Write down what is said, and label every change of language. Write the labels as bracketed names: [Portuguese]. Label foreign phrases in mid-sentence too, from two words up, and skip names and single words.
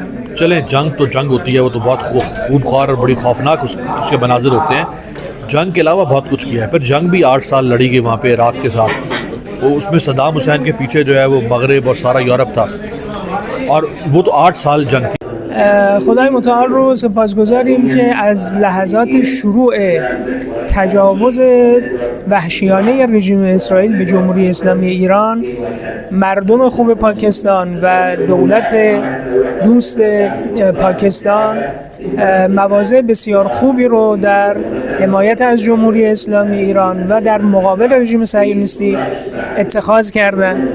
[Urdu] چلیں، جنگ تو جنگ ہوتی ہے، وہ تو بہت خونخوار اور بڑی خوفناک اس کے مناظر ہوتے ہیں۔ جنگ کے علاوہ بہت کچھ کیا ہے۔ پھر جنگ بھی 8 سال لڑی گئی وہاں پہ عراق کے ساتھ، وہ اس میں صدام حسین کے پیچھے جو ہے وہ مغرب اور سارا یورپ تھا، اور وہ تو 8 سال جنگ تھی۔ [Persian] خدای متعال رو سپاسگزاریم که از لحظات شروع تجاوز وحشیانه رژیم اسرائیل به جمهوری اسلامی ایران، مردم خوب پاکستان و دولت دوست پاکستان مواضع بسیار خوبی رو در حمایت از جمهوری اسلامی ایران و در مقابل رژیم صهیونیستی اتخاذ کردند.